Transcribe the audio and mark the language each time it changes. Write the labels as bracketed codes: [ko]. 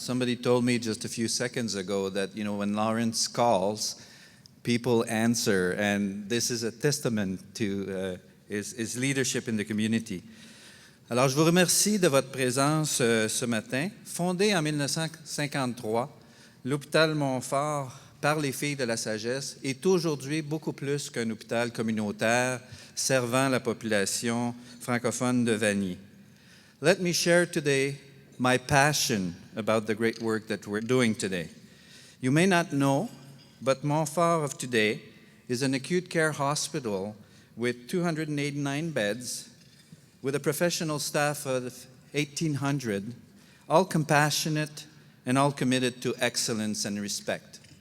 [en] Somebody told me just a few seconds ago that, when Lawrence calls, people answer, and this is a testament to his leadership in the community. [fr] Alors, je vous remercie de votre présence ce matin. Fondé en 1953, l'Hôpital Montfort, par les filles de la sagesse, est aujourd'hui beaucoup plus qu'un hôpital communautaire servant la population francophone de Vanier. [en] Let me share today my passion about the great work that we're doing today. You may not know, but Montfort of today is an acute care hospital with 289 beds, with a professional staff of 1,800, all compassionate and all committed to excellence and respect.